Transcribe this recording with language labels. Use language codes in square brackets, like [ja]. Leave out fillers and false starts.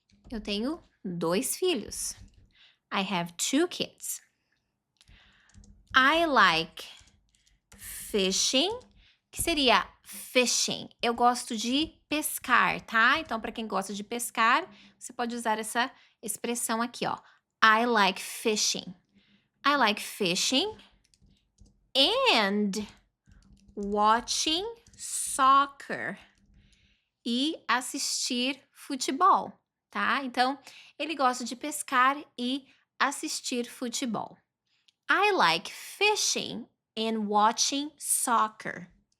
[pt] Eu tenho 2 filhos. [en] I have 2 kids. I like fishing, [pt] que seria [en] fishing. [pt] Eu gosto de pescar, tá? Então, para quem gosta de pescar, você pode usar essa expressão aqui, ó. [en] I like fishing. I like fishing and watching soccer. [pt] E assistir futebol, tá? Então, ele gosta de pescar e assistir futebol. [en] I like fishing and watching soccer.